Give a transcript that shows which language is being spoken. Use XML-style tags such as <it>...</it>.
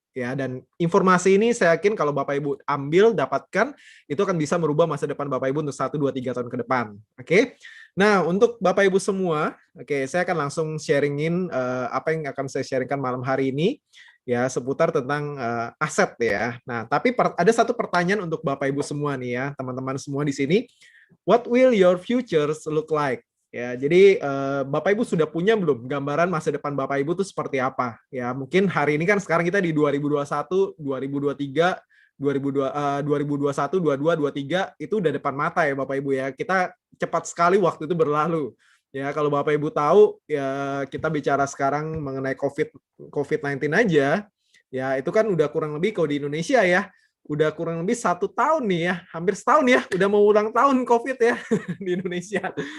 <id>Ya, dan informasi ini saya yakin kalau Bapak Ibu ambil, dapatkan, itu akan bisa merubah masa depan Bapak Ibu untuk 1, 2, 3 tahun ke depan. Oke? Nah, untuk Bapak Ibu semua, saya akan langsung sharingin apa yang akan saya sharingkan malam hari ini, ya, seputar tentang aset ya. Nah, tapi ada satu pertanyaan untuk Bapak Ibu semua nih ya, teman-teman semua di sini.</id> <en>What will your futures look like?</en> <id>Ya, jadi Bapak Ibu sudah punya belum gambaran masa depan Bapak Ibu itu seperti apa? Ya, mungkin hari ini kan sekarang kita di 2021, 2023, 2021, 22, 23 itu udah depan mata ya Bapak Ibu ya. Kita cepat sekali waktu itu berlalu. Ya, kalau Bapak Ibu tahu ya, kita bicara sekarang mengenai COVID-19 aja, ya itu kan udah kurang lebih kalau di Indonesia ya, udah kurang lebih 1 tahun nih ya, hampir setahun ya, udah mau ulang tahun COVID ya di Indonesia.</id>